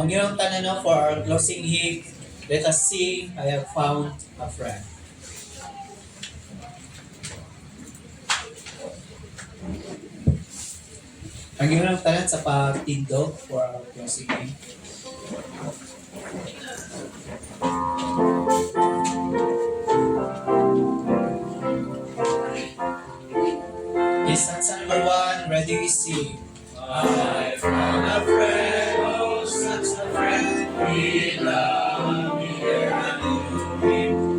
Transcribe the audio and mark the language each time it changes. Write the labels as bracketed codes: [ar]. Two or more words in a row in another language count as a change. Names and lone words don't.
[ceb] Ang iyong tanan [en] for our closing hymn, let us sing, I have found a friend. [ceb] Ang iyong tanan sa pagtindog [en] for our closing hymn. Okay, stanza number 1, ready, sing. I found a friend, oh such a friend, we love me there and knew him.